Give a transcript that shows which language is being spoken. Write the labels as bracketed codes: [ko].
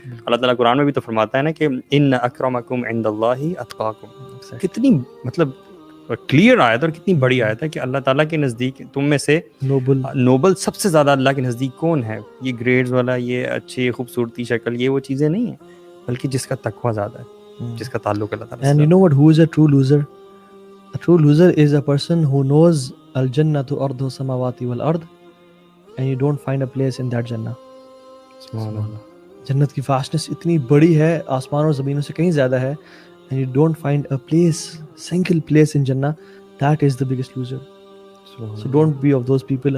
[ur] اللہ تعالیٰ قرآن میں بھی تو فرماتا ہے نا کہ [ar] ان اکرمکم عند اللہ اتقاکم. [ur] کتنی مطلب کلیئر آیت اور کتنی بڑی آیت ہے کہ اللہ تعالیٰ کے نزدیک تم میں سے نوبل سب سے زیادہ اللہ کے نزدیک کون ہے. یہ گریڈز والا, یہ اچھی خوبصورتی شکل, یہ وہ چیزیں نہیں ہیں, بلکہ جس کا تقویٰ زیادہ ہے, جس کا تعلق اللہ تعالیٰ سے. [en] And you know what, who is a true loser? A true loser is a person who knows [ar] al-jannatu ardu samawati wal ard [en] and you don't find a place in that jannah. [ur] سبحان اللہ. جنت کی vastness اتنی بڑی ہے, آسمان اور زمینوں سے کہیں زیادہ ہے, [en] and you don't find a place, single place in jannah. That is the biggest loser. So don't be of those people.